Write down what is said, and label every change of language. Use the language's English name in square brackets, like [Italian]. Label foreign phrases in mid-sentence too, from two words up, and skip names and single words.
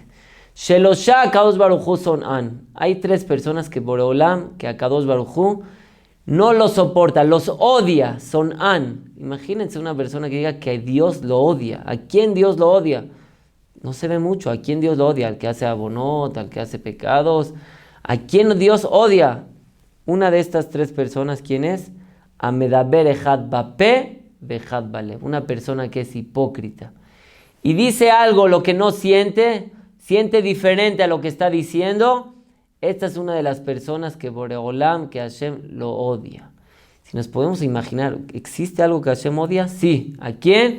[Hebrew] Shelosha Akadosh Baruj Hu son an. [Spanish] Hay tres personas que Boreolam, que Akadosh Baruj Hu no los soporta, los odia, [Hebrew] son an. [Spanish] Imagínense una persona que diga que Dios lo odia. ¿A quién Dios lo odia? No se ve mucho. ¿A quién Dios lo odia? Al que hace abonot, al que hace pecados. ¿A quién Dios odia? Una de estas tres personas, ¿quién es? [Hebrew] Amedaber ejad bapé, vejad balev. [Spanish] Una persona que es hipócrita. Y dice algo lo que no siente diferente a lo que está diciendo. Esta es una de las personas que Boreolam, que Hashem lo odia. Si nos podemos imaginar, ¿existe algo que Hashem odia? Sí. ¿A quién?